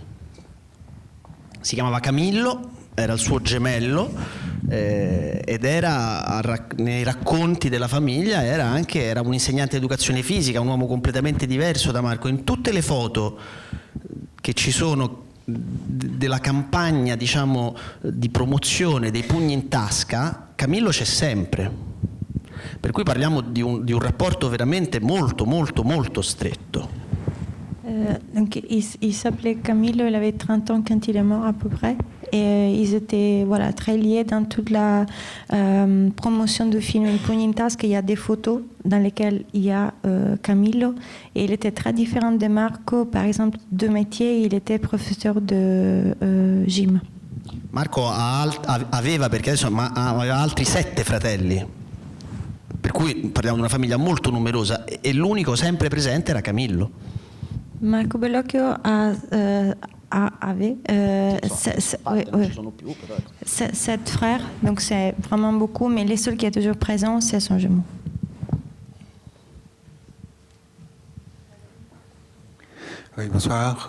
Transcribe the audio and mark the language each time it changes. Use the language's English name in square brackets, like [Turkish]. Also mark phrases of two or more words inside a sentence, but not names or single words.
[Italian] Si chiamava Camillo, era il suo gemello ed era nei racconti della famiglia era un insegnante di educazione fisica, un uomo completamente diverso da Marco. In tutte le foto che ci sono della campagna, diciamo, di promozione dei Pugni in Tasca, Camillo c'è sempre, per cui parliamo di un rapporto veramente molto molto molto stretto. [French] Donc il s'appelait Camillo, il avait 30 ans quand il est mort à peu près. Et ils étaient très liés dans toute la promotion du film Il Pugno in Tasca. Il y a des photos dans lesquelles il y a Camillo. Et il était très différent de Marco. Par exemple, de métier, il était professeur de gym. [Italian] Marco aveva, perché adesso aveva altri 7 fratelli. Per cui parliamo di una famiglia molto numerosa. E l'unico sempre presente era Camillo. [French] Marco Bellocchio avait 7 frères, donc c'est vraiment beaucoup, mais le seul qui est toujours présent, c'est son jumeau. Oui, bonsoir.